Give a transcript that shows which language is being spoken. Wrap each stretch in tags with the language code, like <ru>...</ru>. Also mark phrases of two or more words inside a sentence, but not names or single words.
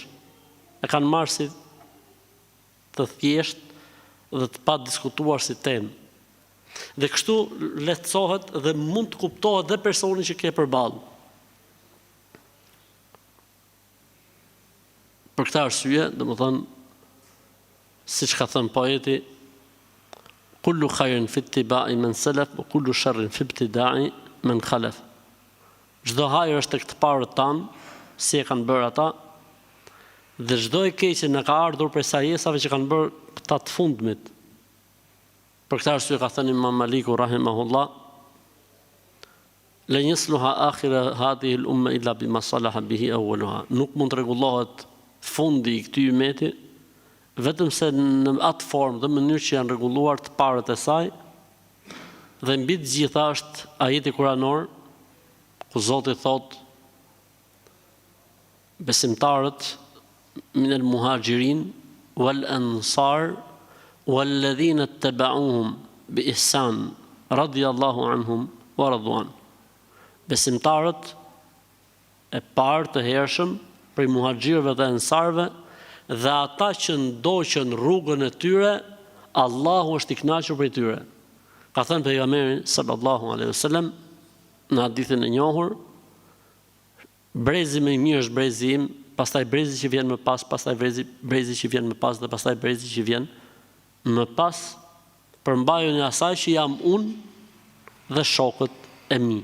<sq>E kanë marrë si të thjesht dhe të pa diskutuar si temë. Dhe kështu lehtësohet dhe mund të kuptohet dhe personi që ke përballë. Për këtë arsye, domethënë, siç ka thënë poeti,</sq> <ar>كل خير في اتباع من سلف وكل شر في ابتداع من خلف.</ar> <sq>Çdo hajër është tek të parët tanë, si e kanë bërë ata, dhe çdo e keqe na ka ardhur prej sajesave që kanë bërë këta të fundmit. Për këtë arsye ka thënë Imam Maliku rahimahullah,</sq> <ar>لا يصلح آخر هذه الأمة إلا بما صلح به أولها.</ar> <sq>Nuk mund të rregullohet fundi i këtij umeti vetëm se në atë formë dhe mënyrë që janë rregulluar të parët e saj, dhe mbi të gjitha është ajeti kuranor, ku Zoti thot, besimtarët</sq> <ar>من المهاجرين والأنصار والذين اتبعوهم بإحسان رضي الله عنهم ورضوان.</ar> <sq>Besimtarët e parë të hershëm prej muhaxhirëve dhe ansarëve dhe ata që ndoqën rrugën e tyre, Allahu është i kënaqur prej tyre. Ka thënë pejgamberi</sq> <ar>صلى الله عليه وسلم</ar> <sq>në hadithin e njohur, brezi më i mirë është brezi im, pastaj brezi që vjen më pas, pastaj brezi që vjen më pas dhe pastaj brezi që vjen më pas, përmbajuni asaj që jam unë dhe shokët e mi.</sq>